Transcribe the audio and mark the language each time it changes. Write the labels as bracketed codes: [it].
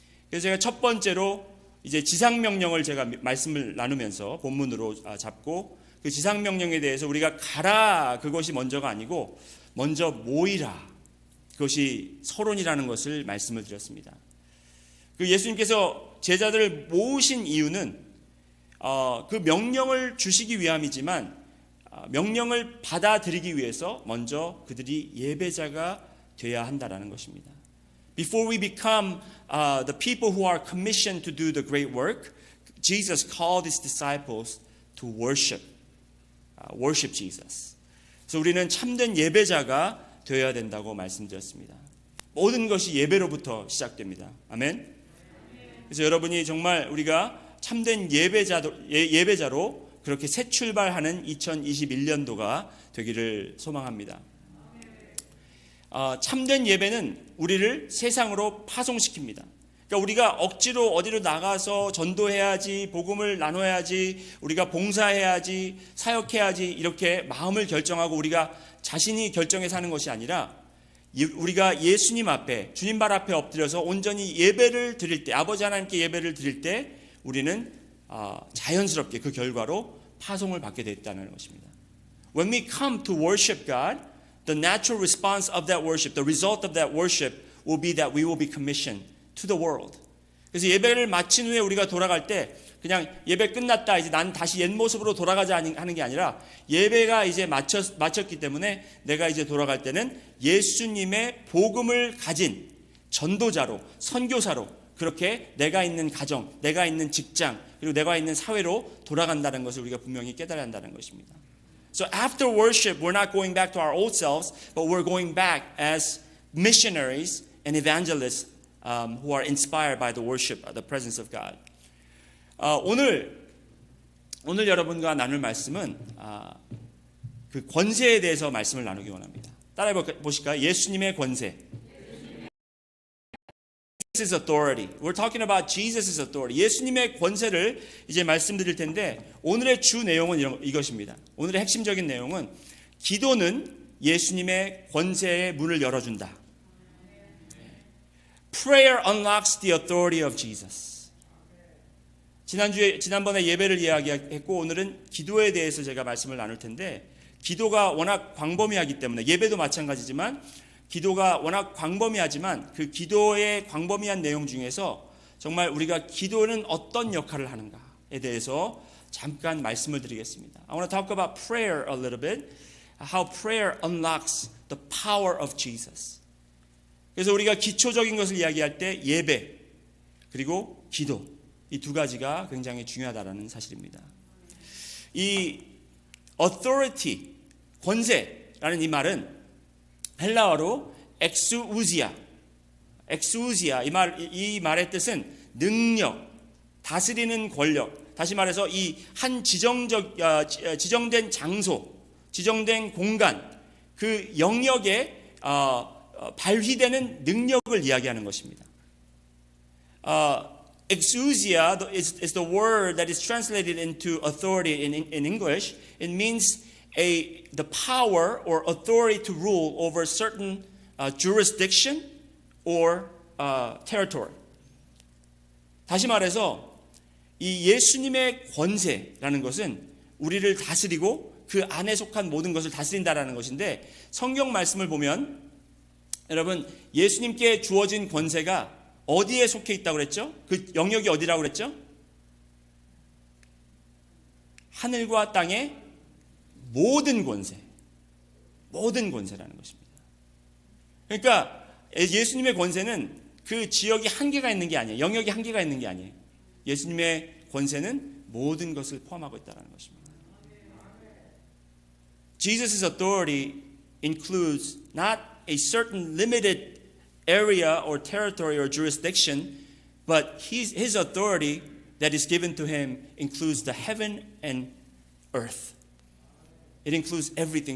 [ko] 그래서 제가 첫 번째로 이제 지상명령을 제가 말씀을 나누면서 본문으로 잡고 그 지상명령에 대해서 우리가 가라 그것이 먼저가 아니고 먼저 모이라 그것이 서론이라는 것을 말씀을 드렸습니다. 그 예수님께서 제자들을 모으신 이유는 그 명령을 주시기 위함이지만 명령을 받아들이기 위해서 먼저 그들이 예배자가 되어야 한다라는 것입니다. [en] Before we become the people who are commissioned to do the great work, Jesus called his disciples to worship Jesus. [ko] 그래서 우리는 참된 예배자가 되어야 된다고 말씀드렸습니다. 모든 것이 예배로부터 시작됩니다. 아멘. 그래서 여러분이 정말 우리가 참된 예배자로 그렇게 새 출발하는 2021년도가 되기를 소망합니다. 참된 예배는 우리를 세상으로 파송시킵니다. 그러니까 우리가 억지로 어디로 나가서 전도해야지, 복음을 나눠야지, 우리가 봉사해야지, 사역해야지 이렇게 마음을 결정하고 우리가 자신이 결정해서 하는 것이 아니라 우리가 예수님 앞에, 주님 발 앞에 엎드려서 온전히 예배를 드릴 때, 아버지 하나님께 예배를 드릴 때 우리는 자연스럽게 그 결과로 파송을 받게 됐다는 것입니다. [en] When we come to worship God, the natural response of that worship, the result of that worship will be that we will be commissioned to the world. [ko] 그래서 예배를 마친 후에 우리가 돌아갈 때 그냥 예배 끝났다, 이제 난 다시 옛 모습으로 돌아가자 하는 게 아니라 예배가 이제 마쳤기 때문에 내가 이제 돌아갈 때는 예수님의 복음을 가진 전도자로, 선교사로 그렇게 내가 있는 가정, 내가 있는 직장, 그리고 내가 있는 사회로 돌아간다는 것을 우리가 분명히 깨달아야 한다는 것입니다. [en] So after worship, we're not going back to our old selves, but we're going back as missionaries and evangelists who are inspired by the worship, the presence of God. [ko] 오늘 여러분과 나눌 말씀은 그 권세에 대해서 말씀을 나누기 원합니다. 따라해 보실까요? 예수님의 권세. [en] Jesus' authority. We're talking about Jesus' authority. [ko] 예수님의 권세를 이제 말씀드릴 텐데 오늘의 주 내용은 이것입니다. 오늘의 핵심적인 내용은 기도는 예수님의 권세의 문을 열어준다. [en] Prayer unlocks the authority of Jesus. [ko] 지난번에 예배를 이야기했고 오늘은 기도에 대해서 제가 말씀을 나눌 텐데 기도가 워낙 광범위하기 때문에 예배도 마찬가지지만 기도가 워낙 광범위하지만 그 기도의 광범위한 내용 중에서 정말 우리가 기도는 어떤 역할을 하는가에 대해서 잠깐 말씀을 드리겠습니다. [en] I want to talk about prayer a little bit. How prayer unlocks the power of Jesus. [ko] 그래서 우리가 기초적인 것을 이야기할 때 예배 그리고 기도 이 두 가지가 굉장히 중요하다는 사실입니다. 이 authority, 권세라는 이 말은 헬라어로 엑수우지아 이 말의 뜻은 능력, 다스리는 권력. 다시 말해서 이 한 지정된 장소, 지정된 공간, 그 영역에 발휘되는 능력을 이야기하는 것입니다. [en] Exousia is the word that is translated into authority in English. It means the power or authority to rule over certain jurisdiction or territory. [ko] 다시 말해서 이 예수님의 권세라는 것은 우리를 다스리고 그 안에 속한 모든 것을 다스린다라는 것인데 성경 말씀을 보면 여러분 예수님께 주어진 권세가 어디에 속해 있다고 그랬죠? 그 영역이 어디라고 그랬죠? 하늘과 땅의 모든 권세. 모든 권세라는 것입니다. 그러니까 예수님의 권세는 그 지역이 한계가 있는 게 아니에요. 영역이 한계가 있는 게 아니에요. 예수님의 권세는 모든 것을 포함하고 있다는 것입니다. [en] Jesus' authority includes not a certain limited area or territory or jurisdiction, but his authority that is given to him includes the heaven and earth. It includes everything.